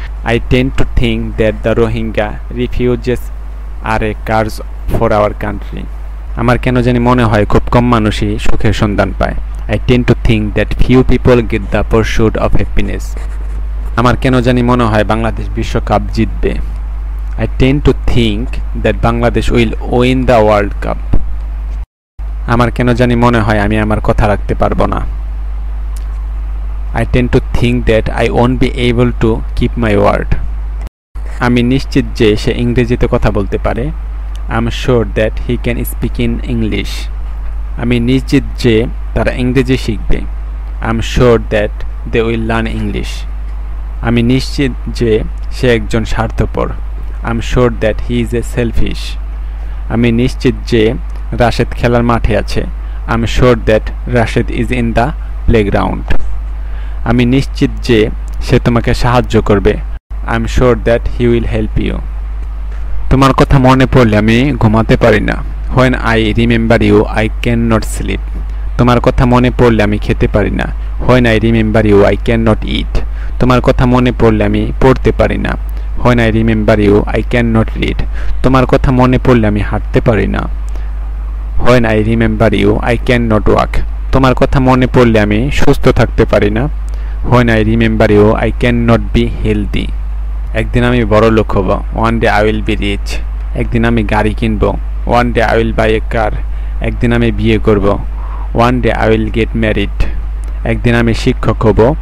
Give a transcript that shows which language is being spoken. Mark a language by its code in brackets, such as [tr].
[en] I tend to think that the Rohingya refugees are a curse for our country. [bn] আমার কেন জানি মনে হয় খুব কম মানুষই সুখের সন্ধান পায়। [en] I tend to think that few people get the pursuit of happiness. [bn] আমার কেন জানি মনে হয় বাংলাদেশ বিশ্বকাপ জিতবে। [en] I tend to think that Bangladesh will win the World Cup. [bn] আমার কেন জানি মনে হয় আমি আমার কথা রাখতে পারবো না। [en] I tend to think that I won't be able to keep my word. [bn] আমি নিশ্চিত যে সে ইংরেজিতে কথা বলতে পারে। [en] I'm sure that he can speak in English. [bn] আমি নিশ্চিত যে তারা ইংরেজি শিখবে। [en] I'm sure that they will learn English. [bn] আমি নিশ্চিত যে সে একজন স্বার্থপর। [en] I'm sure that he is a selfish. [bn] আমি নিশ্চিত যে রাশেদ খেলার মাঠে আছে। [en] I'm sure that Rashed is in the playground. [bn] আমি নিশ্চিত যে সে তোমাকে সাহায্য করবে। [en] I'm sure that he will help you. [bn] তোমার কথা মনে পড়লে আমি ঘুমাতে পারি না। [en] When I remember you, I cannot sleep. [bn] তোমার কথা মনে পড়লে আমি খেতে পারি না। [en] When I remember you, I cannot eat. [bn] তোমার কথা মনে পড়লে আমি পড়তে পারি না। [en] When I remember you, I cannot read. [bn] তোমার কথা মনে পড়লে আমি হাঁটতে পারি না। [en] When I remember you, I cannot walk. [bn] তোমার কথা মনে পড়লে আমি সুস্থ থাকতে পারি না। [en] When I remember you, I cannot be healthy. [bn] একদিন আমি বড় লোক হব। [en] One day I will be rich. [bn] একদিন আমি গাড়ি কিনব। [en] One day I will buy a car. [bn] একদিন আমি বিয়ে করব। [en] One day I will get married. [bn] একদিন আমি শিক্ষক হব।